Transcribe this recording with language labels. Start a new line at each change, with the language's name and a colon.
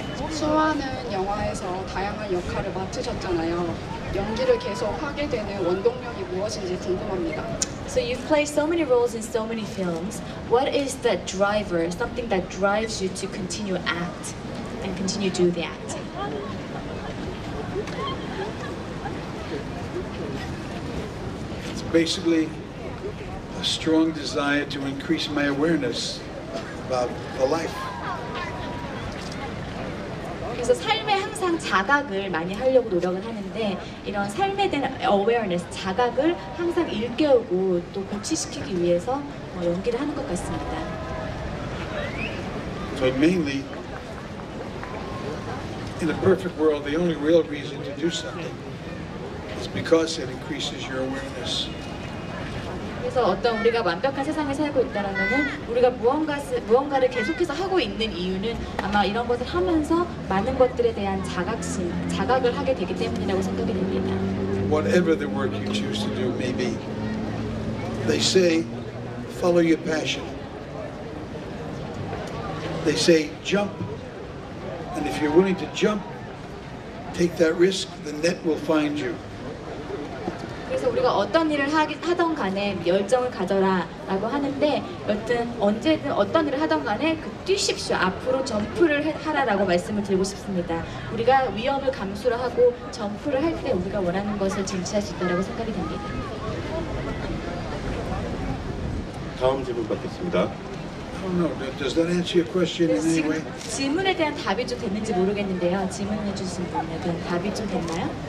Korean: 수많은 영화에서 다양한 역할을 맡으셨잖아요. 연기를 계속 하게 되는 원동력이 무엇인지 궁금합니다.
English: So you've played so many roles in so many films. What is the driver, something that drives you to continue act and continue do the acting? It's basically a strong desire to increase my awareness about the life.
Korean: 그래서 삶에 항상 자각을 많이 하려고 노력을 하는데 이런 삶에 대한 awareness, 자각을 항상 일깨우고 또 고취시키기 위해서 연기를 하는 것 같습니다.
English: But mainly, in a perfect world, the only real reason to do something is because it increases your awareness.
Korean: 그래서 어떤 우리가 완벽한 세상에 살고 있다라면은 우리가 무언가를 계속해서 하고 있는 이유는 아마 이런 것을 하면서 많은 것들에 대한 자각을 하게 되기 때문이라고 생각이 됩니다.
English: Whatever the work you choose to do may be, they say, follow your passion. They say, jump, and if you're willing to jump, take that risk, the net will find you.
Korean: 그래서 우리가 어떤 일을 하던 간에 열정을 가져라라고 하는데 여튼 언제든 어떤 일을 하던 간에 뛰십시오. 앞으로 점프를 하라라고 말씀을 드리고 싶습니다. 우리가 위험을 감수를 하고 점프를 할 때 우리가 원하는 것을 쟁취할 수 있다고 생각이 됩니다. 다음 질문 받겠습니다.
English: Oh no, does that answer your question in any way?
Korean: 지금 질문에 대한 답이 좀 됐는지 모르겠는데요. 질문해 주신 분에 대한 답이 좀 됐나요?